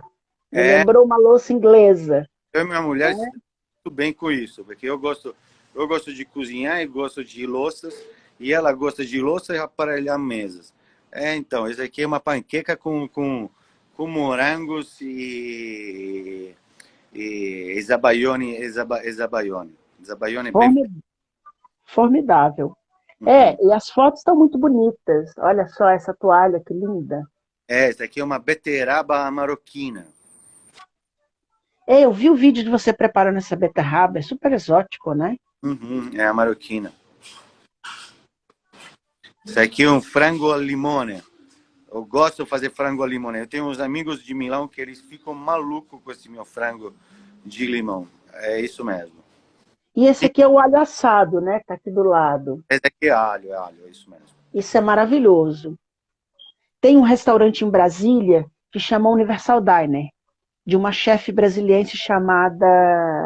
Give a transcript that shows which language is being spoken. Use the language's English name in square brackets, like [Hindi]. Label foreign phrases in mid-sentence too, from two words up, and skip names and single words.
[Portuguese] Me É, lembrou uma louça inglesa. eu e minha mulher estamos muito bem com isso, porque eu gosto de cozinhar e gosto de louças, e ela gosta de louça e aparelhar mesas. Então, esse aqui é uma panqueca com morangos e zabaione, zabaione. Zabaione bem feito. Formi- Formidável. Uhum. E as fotos estão muito bonitas. Olha só essa toalha, que linda. Esse aqui é uma beterraba marroquina. Eu vi o vídeo de você preparando essa beterraba, é super exótico, né? Uhum, é a marroquina. Esse aqui é um frango [Italian] al limone. [Portuguese] Eu gosto de fazer frango [Italian] al limone. [Portuguese] Eu tenho uns amigos de Milão que eles ficam malucos com esse meu frango de limão. É isso mesmo. E esse aqui é o alho assado, né? Tá aqui do lado. Esse aqui é alho, é isso mesmo. Isso é maravilhoso. Tem um restaurante em Brasília que chama Universal Diner, de uma chefe brasiliense chamada.